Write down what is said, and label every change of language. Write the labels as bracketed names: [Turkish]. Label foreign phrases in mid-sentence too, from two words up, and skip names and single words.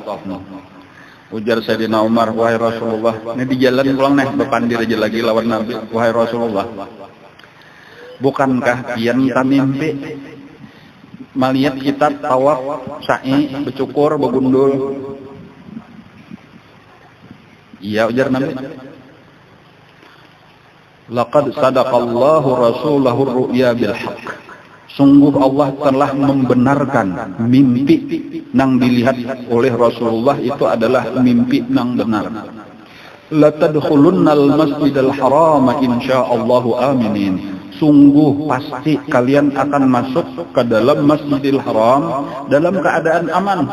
[Banjar] Ujar Sayyidina Umar, wahai Rasulullah, ini di jalan pulang nih berpandir aja lagi lawan Nabi, wahai Rasulullah, bukankah pian kita mimpi melihat kita tawaf, sa'i, bercukur, begundul? Iya, ujar Nabi. [Arabic] لقد صدق الله رسوله الرؤيا بالحق. [Banjar] Sungguh Allah telah membenarkan mimpi nang dilihat oleh Rasulullah itu adalah mimpi nang benar. [Arabic] لتدخلن المسجد الحرام إن شاء الله آمنين. [Banjar] Sungguh pasti kalian akan masuk ke dalam Masjidil Haram dalam keadaan aman.